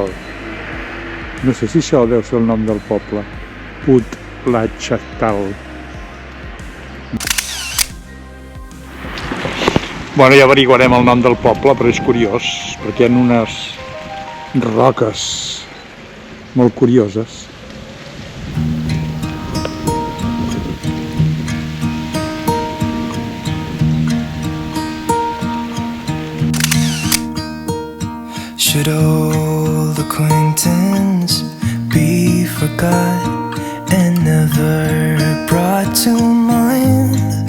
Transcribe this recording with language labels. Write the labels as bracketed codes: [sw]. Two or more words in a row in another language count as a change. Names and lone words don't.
[ca] No sé si això deu ser el nom del poble. Putlachtal. Bueno, ja averiguarem el nom del poble, però és curiós, perquè hi ha unes roques molt curioses. [en] Should old acquaintance be forgot and never brought to mind?